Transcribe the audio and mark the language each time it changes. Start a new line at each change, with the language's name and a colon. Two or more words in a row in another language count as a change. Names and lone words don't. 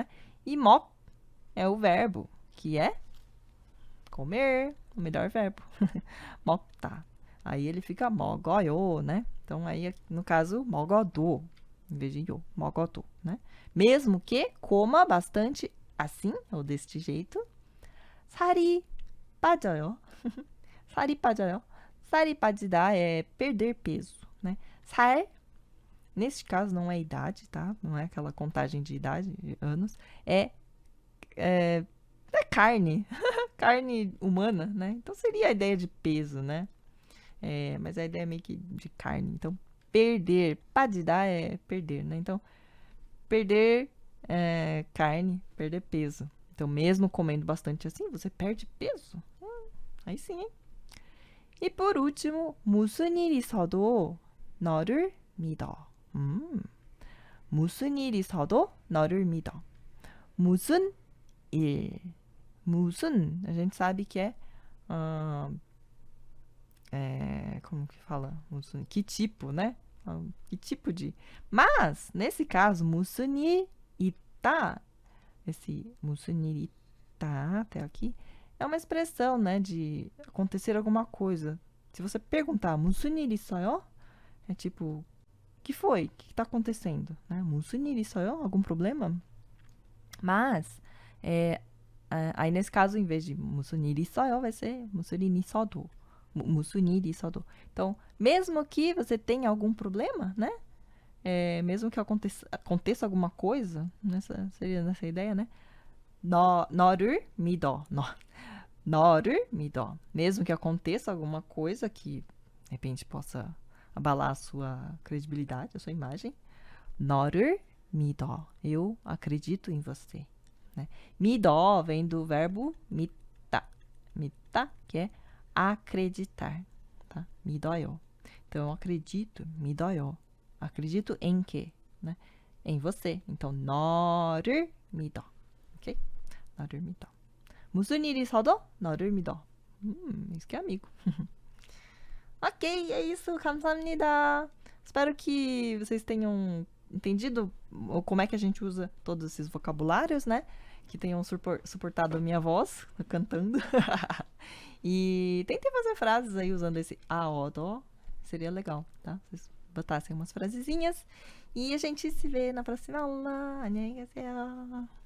Portuguese: E 먹 é o verbo, que é comer, o melhor verbo. 먹다. Aí ele fica 먹어요, né? Então, aí, no caso, 먹어도, em vez de yo, 먹어도, né? Mesmo que coma bastante assim, ou deste jeito,
Korean: 살이 빠져요. 살이 빠져요. 살이 빠지다
Portuguese: é perder peso, né? 살, neste caso, não é idade, tá? Não é aquela contagem de idade, de anos. É carne. Carne humana, né? Então, seria a ideia de peso, né? Mas a ideia é meio que de carne. Então, perder. 빠지다 é perder, né? Então, perder carne, perder peso. Então, mesmo comendo bastante assim, você perde peso. Aí sim, hein? E por último,
Korean: 무슨 일 있어도 너를 믿어. 무슨 일 있어도 너를 믿어. 무슨 일. 무슨,
Portuguese: a gente sabe que como que fala? 무슨, que tipo, né? Que tipo de... Mas, nesse caso,
Korean: 무슨 일 있다, esse 무슨 일 있다,
Portuguese: até aqui, é uma expressão, né, de acontecer alguma coisa. Se você perguntar,
Korean: 무슨 일 있어요?
Portuguese: É tipo, que foi? O que está acontecendo? Né?
Korean: 무슨 일 있어요?
Portuguese: Algum problema? Mas, aí nesse caso, em vez de
Korean: 무슨 일 있어요,
Portuguese: vai ser
Korean: 무슨 일 있어도. 무슨 일 있어도.
Portuguese: Então, mesmo que você tenha algum problema, né? Mesmo que aconteça alguma coisa, seria nessa ideia, né?
Korean: 너를 믿어. 너를 믿어.
Portuguese: Mesmo que aconteça alguma coisa que, de repente, possa abalar a sua credibilidade, a sua imagem.
Korean: 너를 믿어.
Portuguese: Eu acredito em você. Né? 믿어 vem do verbo 믿다. 믿다, que é acreditar. Tá? 믿어요. Então, eu acredito, 믿어요. Acredito em quê? Né? Em você. Então,
Korean: 너를 믿어. Ok? 너를 믿어. 무슨 일이 있어도 너를 믿어.
Portuguese: Isso que é amigo. Ok, é isso.
Korean: 감사합니다.
Portuguese: Espero que vocês tenham entendido como é que a gente usa todos esses vocabulários, né? Que tenham suportado a minha voz cantando. E tentem fazer frases aí usando esse a, o, do. Seria legal, tá? Vocês botassem umas frasezinhas. E a gente se vê na próxima aula.
Korean: 안녕히 계세요.